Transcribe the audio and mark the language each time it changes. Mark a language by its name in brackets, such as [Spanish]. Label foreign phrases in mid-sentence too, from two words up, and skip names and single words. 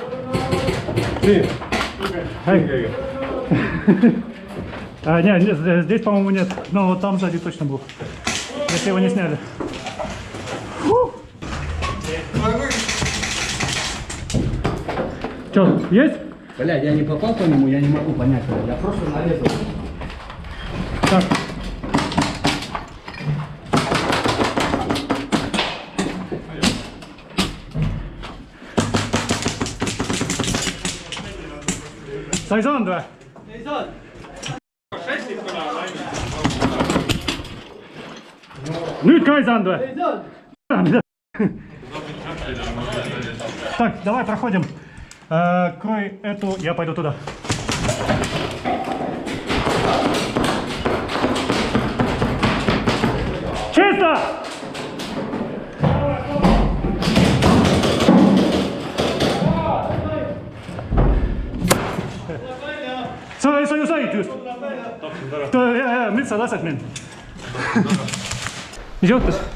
[Russian] Нет, здесь, по-моему, нет. Но вот там сзади точно был. Если его не сняли. Что, есть? Блядь, я не попал по нему, я не могу понять. Я просто нарезал. Так. [Estonian] Sa ei saanud või? Ei saanud. Nüüd ka ei saanud või? Ei saanud. [Russian] Так, давай проходим. Крой эту, я пойду туда. Чисто! [Estonian] Sa ju said just. Miks sa lased mind? Mis juhtus?